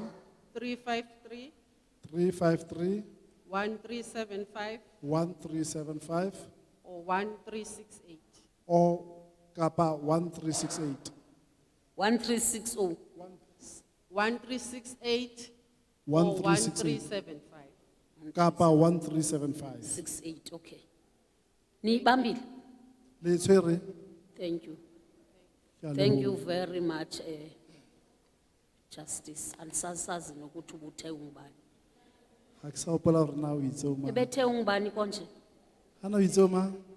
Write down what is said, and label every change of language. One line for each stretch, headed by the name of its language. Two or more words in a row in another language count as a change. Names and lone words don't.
English: 353 353 1375 1375 or 1368.
Southern Sotho: or kapa 1368. 1360.
English: 1368 or 1368 1375.
Southern Sotho: kapa 1375. 68, okay. Ni bambili? Le tshwere?
English: Thank you.
Southern Sotho: Ke a
English: Thank you
Southern Sotho: leboha.
English: very much, Justice.
Zulu: Alisasazi nokuthi ubuthe ungubani.
Southern Sotho: Ha ke sa hopola hore na o itse o mang.
Zulu: Ebethe ungubani konje?
Southern Sotho: Ha na o itse o mang?